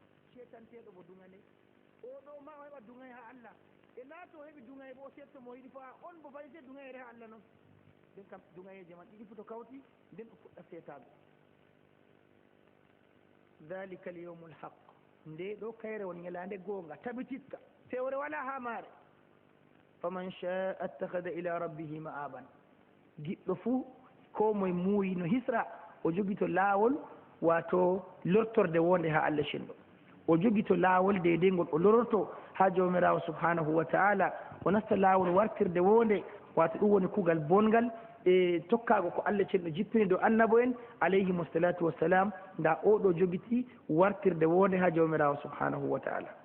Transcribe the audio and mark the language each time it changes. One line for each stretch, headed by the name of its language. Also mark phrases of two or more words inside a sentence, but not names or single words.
Fula: shetanteɗo mo dungane oɗo ma o heɓa dungay ha Allah e laato heɓi dungay bo setto mo yiɗi fa on bo fayi se dungayere ha Allah noon nden kam dungayeje man ɗiɗi foto kawti nden ɗo fuɗɗa seetago
Arabic: ذلك اليوم الحق
Fula: nde ɗo kayre won ñalande goonga tabititka fewre wala ha maare
Arabic: فمن شاء اتخذ إلى ربه
Fula: ma'aban giɗɗo fuu ko moye muuyi no hisra o jogui to laawol wato lortorde wonde ha Allah cenɗo o jogui to laawol deydey ngol o lororto ha jawmirawo
Arabic: سبحانه وتعالى
Fula: o nasta laawol wartirde wonde wato ɗum woni kuugal bongal e tokkago ko Allah cenɗo jippini dow annabo en
Arabic: عليهم الصلاة والسلام
Fula: nda oɗo jogiti wartirde wonde ha jawmirawo
Arabic: سبحانه وتعالى